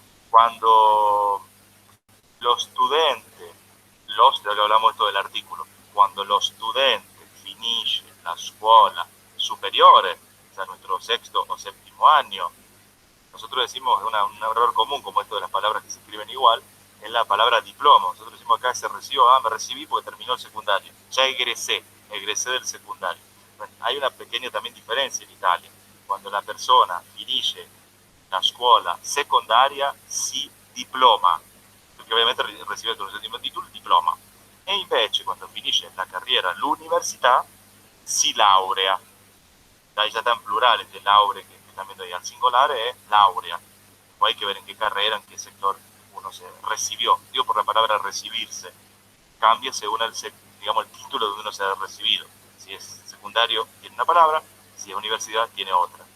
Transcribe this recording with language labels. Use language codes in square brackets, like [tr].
[es] Cuando los estudiantes, ya que hablamos esto del artículo, cuando los estudiantes finisce la escuela superiore, o sea, nuestro sexto o séptimo año, nosotros decimos un error común, como esto de las palabras que se escriben igual, es la palabra diploma. Nosotros decimos acá se recibió, me recibí porque terminó el secundario. Ya egresé del secundario. Bueno, hay una pequeña también diferencia en Italia. Cuando la persona [it] finisce la scuola secondaria si diploma, perché ovviamente recibe il suo titolo il diploma. E invece quando finisce la carriera all'università si laurea. [es] Ahí ya está en plurales de laurea que están viendo ahí al singular es laurea. O hay que ver en qué carrera, en qué sector uno se recibió. Digo por la palabra recibirse. Cambia según el título donde uno se ha recibido. Si es secundario, tiene una palabra. Si es universidad, tiene otra.